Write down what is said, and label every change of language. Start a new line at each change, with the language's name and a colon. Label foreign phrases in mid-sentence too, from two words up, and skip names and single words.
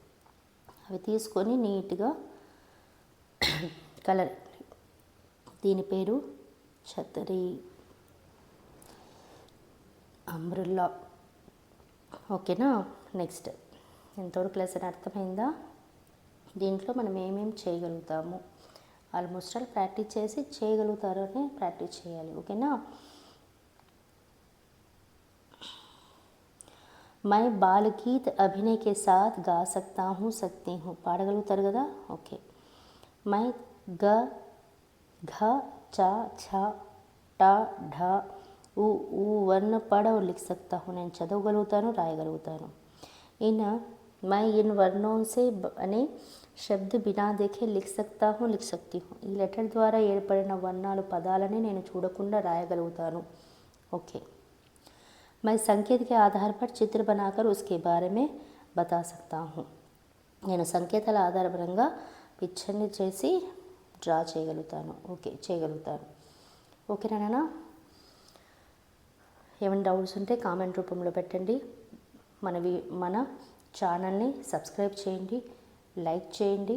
Telugu: అవి తీసుకొని నీట్గా కలర్, దీని పేరు ఛతరి, అంబ్రెల్లా. ఓకేనా. నెక్స్ట్, ఎంతవరకు లెసన్ అర్థమైందా? దీంట్లో మనం ఏమేమి చేయగలుగుతాము,
English: almost all practice
Telugu: చేసి చేయగలుగుతారని ప్రాక్టీస్ చేయాలి. ఓకేనా.
Hindi: मैं बाल गीत अभिनय के साथ गा सकता हूँ, सकती हूँ,
Telugu: పాడగలుగుతారు కదా. ఓకే.
Hindi: मैं గ घ च छ ట ఢ उ ऊ वर्ण पढ़ और लिख सकता हूँ,
Telugu: నేను చదవగలుగుతాను, రాయగలుగుతాను.
Hindi: मैं इन वर्णों से అనే शब्द बिना देखे लिख सकता हूँ, लिख सकती हूँ,
Telugu: ఈ లెటర్ ద్వారా ఏర్పడిన వర్ణాలు పదాలని నేను చూడకుండా రాయగలుగుతాను. ఓకే.
Hindi: मैं संकेत के आधार पर चित्र बनाकर उसके बारे में बता सकता हूँ,
Telugu: నేను సంకేతాల ఆధారంగా పిక్చర్ని చేసి డ్రా చేయగలుగుతాను. ఓకే, చేయగలుగుతాను. ఓకేనా. ఏమైనా డౌట్స్ ఉంటే కామెంట్ రూపంలో పెట్టండి. మన ఛానల్ని సబ్స్క్రైబ్ చేయండి, లైక్ చేయండి.